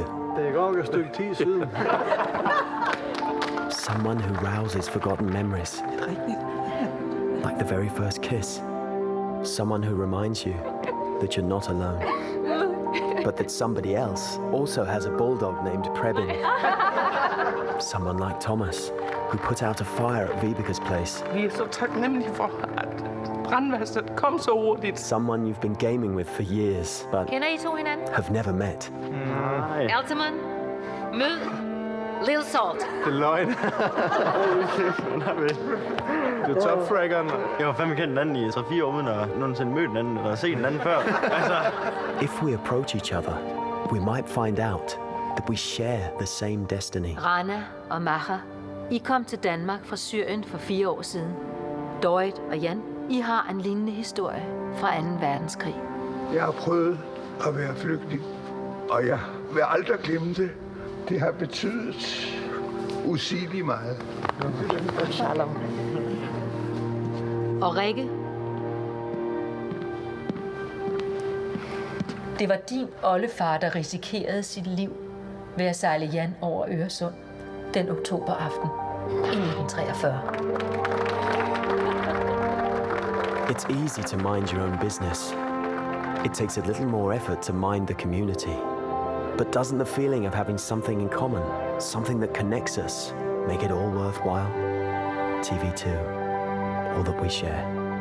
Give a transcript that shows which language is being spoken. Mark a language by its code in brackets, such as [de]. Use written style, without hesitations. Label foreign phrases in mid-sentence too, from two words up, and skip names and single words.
[da] Det går jo et stykke tid siden. [en] Someone who rouses forgotten memories. Like the very first kiss. Someone who reminds you that you're not alone. But that somebody else also has a bulldog named Prebin. Someone like Thomas, who put out a fire at Vibeka's place. [da] Vi er så taknemmelige for, at brandvæsenet kom så hurtigt. [en] Someone you've been gaming with for years, but [da] Kender I to hinanden? [en] have never met. [da] Altamon, mød Lil Salt. Det er løgn. Det er topfraggeren. Jeg var fandme kendt den anden i 3-4 år, uden at nogensinde mødt den anden, eller set den anden før. Altså... [en] If we approach each other, we might find out that we share the same destiny. [da] Rana og Maha, I kom til Danmark fra Syrien for 4 år siden. Dorit og Jan, I har en lignende historie fra 2. verdenskrig. Jeg har prøvet at være flygtning, og jeg vil aldrig glemme det. Det har betydet usigeligt meget. Og Rikke, Det var din oldefar, der risikerede sit liv ved at sejle Jan over Øresund den oktoberaften i 1943. [en] It's easy to mind your own business. It takes a little more effort to mind the community. But doesn't the feeling of having something in common, something that connects us, make it all worthwhile? TV2, all that we share.